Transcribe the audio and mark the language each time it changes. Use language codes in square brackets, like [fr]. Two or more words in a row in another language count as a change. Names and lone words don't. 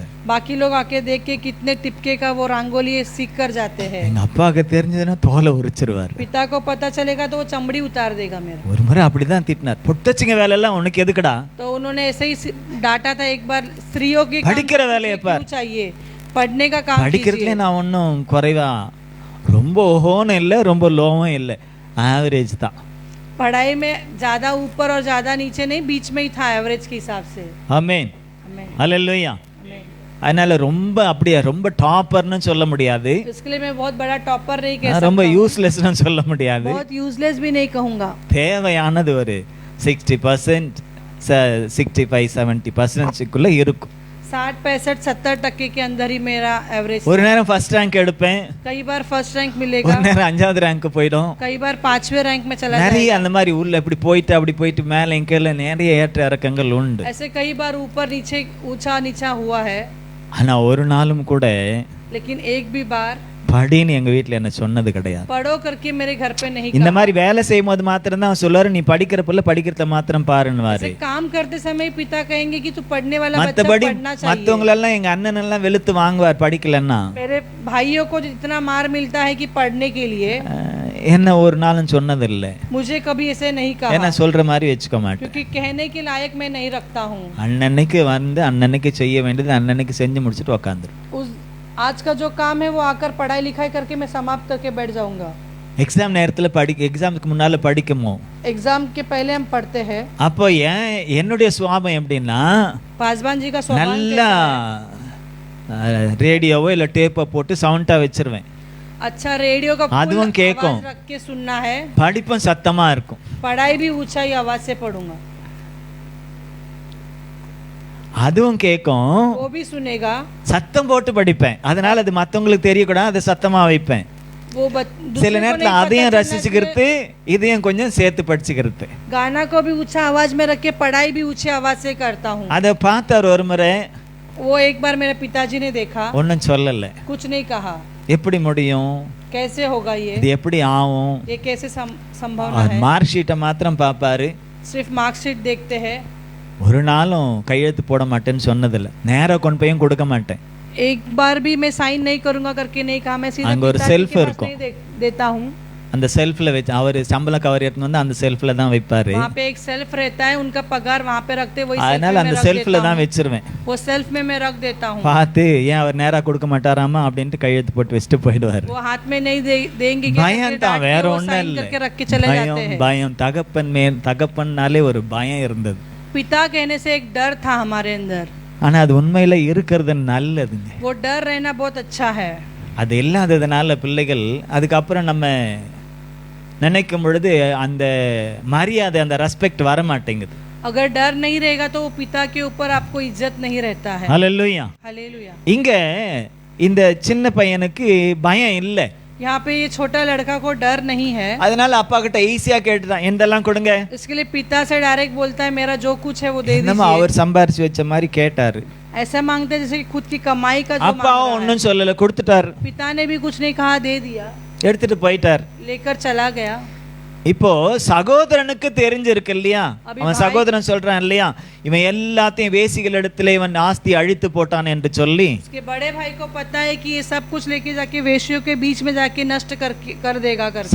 [hi] बाकी लोग आके देख के कितने टिपके का वो रंगोली सीख कर जाते हैं. [ta] எங்க அப்பாவுக்கு தெரிஞ்சதுன்னா தோலை உரிச்சிருவாரு. [hi] पिता को पता चलेगा तो वो चमड़ी उतार देगा मेरा. [ta] ஒரு முறை அப்படிதான் திட்டினார். பொட்டச்சிங்க வேலை எல்லாம் உனக்கு எதுக்குடா? [hi] तो उन्होंने ऐसे ही डांटा था एक बार, स्त्रियों की [ta] படிக்கிற வேலையை பார், [hi] चाहिए पढ़ने का काम [ta] படிக்கிறதுல நான் ஒன்றும் குறைவா, ரொம்ப ஓஹோன்னு இல்லை, ரொம்ப லோவும் இல்லை, ஆவரேஜ் தான். [hi] पढ़ाई में ज्यादा ऊपर और ज्यादा नीचे नहीं, बीच में ही था एवरेज के हिसाब से. [ta] ஆமென், ஹல்லேலூயா. அதனால ரொம்ப அப்படியே ரொம்ப டாப்பர்னு சொல்ல முடியாது, [hi] इसके लिए मैं बहुत बड़ा टॉपर नहीं कह [ta] ரொம்ப [hi] सकता, [ta] யூஸ்லெஸ்னு சொல்ல முடியாது. [hi] बहुत यूजलेस भी नहीं कहूंगा. [ta] தேவையானது ஒரு 60%, 65-70% இருக்கும். [hi] 60-65-70% के अंदर ही मेरा एवरेज. [ta] ஒரு நேரம் [en] first rank [ta] எடுப்பேன், [hi] कई बार [en] first rank [ta] ஒரு [hi] मिलेगा, [ta] நேரம் 5வது ரேங்க் போயிடும். [hi] कई बार 5वें रैंक में चला [ta] நிறைய [hi] जाएगा. [ta] அந்த மாதிரி உள்ள இப்படி போயிட்டு அப்படி போயிட்டு மேலே கீழே நிறைய ஏற்ற இறக்கங்கள் உண்டு. [hi] ऐसे कई बार ऊपर नीचे ऊंचा नीचा हुआ है, [ta] ஆனா ஒரு நாளும் கூட [hi] लेकिन एक भी बार [ta] படின்னு எங்க வீட்டுல என்ன சொன்னது கிடையாது. [hi] पढ़ो करके मेरे घर पे नहीं [ta] இந்த [hi] कहा. [ta] மாதிரி வேலை செய்யும் போது மாத்திரம் தான் சொல்லுவாரு, நீ படிக்கிற புள்ள படிக்கிறத மாத்திரம் பாருன்னுவாரு. [hi] ऐसे काम करते समय पिता कहेंगे कि तू पढ़ने वाला बच्चा [ta] மத்தபடி [hi] पढ़ना चाहिए. [ta] மத்தவங்களெல்லாம் எங்க அண்ணன் எல்லாம் வெளுத்து வாங்குவார் படிக்கலன்னா. [hi] मेरे भाइयों को जितना मार मिलता है कि पढ़ने के लिए, [ta] என்ன ஒரு நாளும் சொன்னதில்லை. [hi] मुझे कभी ऐसे नहीं [ta] என்ன [hi] कहा, [ta] சொல்ற மாதிரி வச்சுக்க மாட்டேன். [hi] क्योंकि कहने के लायक मैं नहीं रखता हूँ. [ta] அன்னன்னைக்கு வந்து அன்னன்னைக்கு செய்ய வேண்டியது அன்னன்னைக்கு செஞ்சு முடிச்சுட்டு உக்காந்துரு. [hi] उस आज का जो काम है वो आकर पढ़ाई लिखाई करके मैं समाप्त करके बैठ जाऊंगा. [ta] எக்ஸாம் நேரத்துல எக்ஸாமுக்கு முன்னால படிக்குமோ, [hi] एग्जाम के पहले हम पढ़ते हैं. [ta] அப்போ என்னுடைய சுவாபம் எப்படின்னா, [hi] पासवान जी का स्वभाव [ta] நல்லா ரேடியோவோ இல்ல டேப்பை போட்டு சவுண்டா வச்சிருவேன். [hi] अच्छा रेडियो का [ta] அதுவும் கேட்கும், [hi] आवाज रख के सुनना है, [ta] படிப்பும் சத்தமா இருக்கும். [hi] पढ़ाई भी ऊंचाई आवाज से पढ़ूंगा, [ta] அதுவும் கேட்கும், [hi] वो भी सुनेगा. [ta] சத்தம் போட்டு படிப்பேன். அதனால அது மத்தவங்களுக்கு தெரியக்கூடாது, அதை சத்தமா வைப்பேன். [hi] वो [ta] சில நேரத்துல அதையும் ரசிச்சுக்கிறது, இதையும் கொஞ்சம் சேர்த்து படிச்சுக்கிறது. [hi] गाना को भी ऊंचा आवाज में रख के पढ़ाई भी ऊंची आवाज से करता हूँ. [ta] அதை பார்த்தார் ஒரு முறை, [hi] वो एक बार मेरे पिताजी ने देखा, [ta] ஒன்னும் சொல்லல. [hi] कुछ नहीं कहा. [ta] எப்படி முடியும், [hi] कैसे होगा ये [ta] இது எப்படி ஆகும், [hi] ये कैसे संभावना है. [ta] மார்க் ஷீட்டை மாத்திரம் பார்ப்பாரு, [hi] सिर्फ मार्कशीट देखते हैं. [ta] ஒரு நாளும் கையெழுத்து போட மாட்டேன்னு சொன்னதில்லை, நேரா கொண்டு போயும் கொடுக்க மாட்டேன். [hi] एक बार भी मैं साइन नहीं करूंगा करके नहीं कहा, मैं सीधे [ta] அங்க ஒரு [hi] पिताजी [ta] செல்ஃப் [hi] के पास [ta] இருக்கும், [hi] नहीं देता हूँ. [ta] அந்த செல்ஃப்ல வச்சு அவர் சம்பள கவர் எடுத்து வந்து அந்த செல்ஃப்ல தான் வைப்பாரு. [hi] वहाँ पे एक सेल्फ रहता है, उनका पगार वहाँ पे रखते, वही [ta] அதனால அந்த செல்ஃப்ல தான் வச்சிருவேன். [hi] वो सेल्फ में मैं रख देता हूँ. [ta] பார்த்து ஏன் அவர் நேரா கொடுக்க மாட்டாராமா அப்படின்ட்டு கையெழுத்து போட்டு வச்சுட்டு போயிடுவாரு. [hi] वो हाथ में नहीं देंगे क्या, [ta] பயம் [hi] करके [ta] தான், [hi] डांट के [ta] வேற [hi] वो [ta] ஒண்ணும் [hi] साइन [ta] இல்லை. [hi] करके रख के चले जाते [ta] பயம் [hi] हैं. [ta] பயம் தகப்பன்னாலே ஒரு பயம் இருந்தது. [hi] पिता कहने से एक डर था हमारे अंदर, [ta] ஆனா அது உண்மையில இருக்கிறது நல்லதுங்க. [hi] वो डर रहना बहुत अच्छा है. [ta] அது இல்லாததுனால பிள்ளைகள் அதுக்கப்புறம் நம்ம நினைக்கும் பொழுது அந்த மரியாதை, அந்த ரெஸ்பெக்ட் வர மாட்டேங்குது. [hi] अगर डर नहीं रहेगा तो वो पिता के ऊपर आपको इज्जत नहीं रहता है. [ta] ஹல்லேலூயா. [hi] हालेलुया. [ta] இங்க இந்த சின்ன பையனுக்கு பயம் இல்லை. [hi] यहाँ पे ये छोटा लड़का को डर नहीं है, [ta] அதனால அப்பா கிட்ட ஈஸியா கேட்டுதான், எந்தெல்லாம் கொடுங்க. [hi] इसके लिए पिता से डायरेक्ट बोलता है मेरा जो कुछ है वो दे [ta] நம்ம [hi] दीजिए. [ta] அவர் சம்பாரிச்சு வச்ச மாதிரி கேட்டாரு. [hi] ऐसा मांगते हैं जैसे कि खुद की कमाई का जो मांग [ta] அப்பாவும் [hi] रहा है. [ta] ஒன்னும் சொல்லல, கொடுத்துட்டார், [hi] पिता ने भी कुछ नहीं कहा, दे दिया, [ta] எடுத்துட்டு போயிட்டார். [hi] लेकर चला गया. [ta] இப்போ சகோதரனுக்கு தெரிஞ்சிருக்கு இல்லையா, அவன் சகோதரன் சொல்றான் இல்லையா, இவன் எல்லாத்தையும் வேசிகள் இடத்துல இவன் ஆஸ்தி அழித்து போட்டான் என்று சொல்லி. [hi] उसके बड़े भाई को पता है कि ये सब कुछ लेके जाके वेश्यों के बीच में जाके नष्ट कर देगा करके.